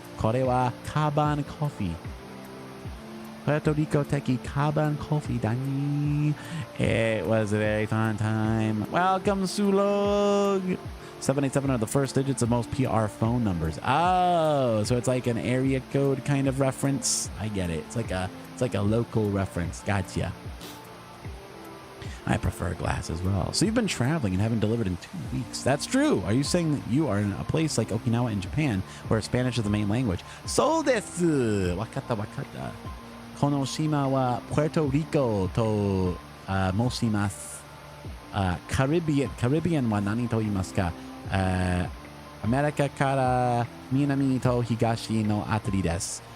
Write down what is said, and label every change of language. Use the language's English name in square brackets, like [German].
[Japanese] これはカバンコーヒー。プエルトリコ的カバンコーヒーだね。 [English] It was a very fun time. Welcome, Sulog. 787 are the first digits of most PR phone numbers. Oh, so it's like an area code kind of reference. I get it. It's like a local reference. Gotcha. I prefer glass as well. So you've been traveling and haven't delivered in 2 weeks. That's true. Are you saying that you are in a place like Okinawa in Japan where Spanish is the main language? [Japanese] So desu. Wakata. この島は Puerto Rico と申します。カリビアンは何と言いますか？アメリカから南と東のあたりです。